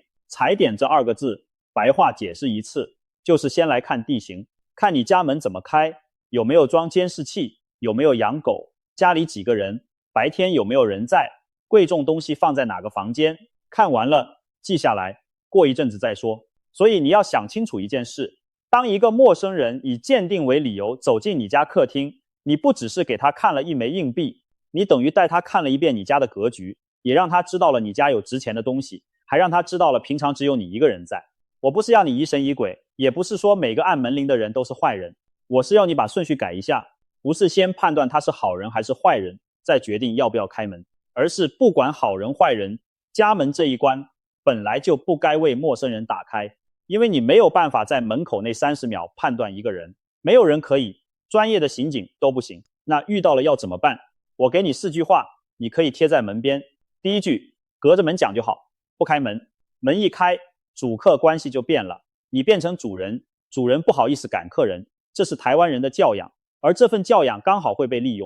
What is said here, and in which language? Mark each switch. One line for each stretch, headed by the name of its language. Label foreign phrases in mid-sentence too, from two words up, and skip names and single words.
Chinese: 踩點這2個字，白話解釋一次，就是先來看地形，看你家門怎麼開，有沒有裝監視器，有沒有養狗，家裡幾個人，白天有沒有人在，貴重東西放在哪個房間，看完了記下來，過一陣子再說。所以你要想清楚一件事，當一個陌生人以鑑定為理由走進你家客廳，你不只是給他看了一枚硬幣，你等於帶他看了一遍你家的格局，也讓他知道了你家有值錢的東西，還讓他知道了平常只有你一個人在。我不是要你疑神疑鬼，也不是說每個按门鈴的人都是壞人，我是要你把順序改一下，不是先判斷他是好人還是壞人，再決定要不要開門，而是不管好人壞人，家門這一關本來就不該為陌生人打開，因為你沒有辦法在門口那30秒判斷一個人，沒有人可以，專業的刑警都不行。那遇到了要怎麼辦？我給你4句話，你可以貼在門邊。第一句，隔着门講就好，不開門，門一開，主客關係就變了，你變成主人，主人不好意思趕客人，這是台灣人的教養，而這份教養剛好會被利用。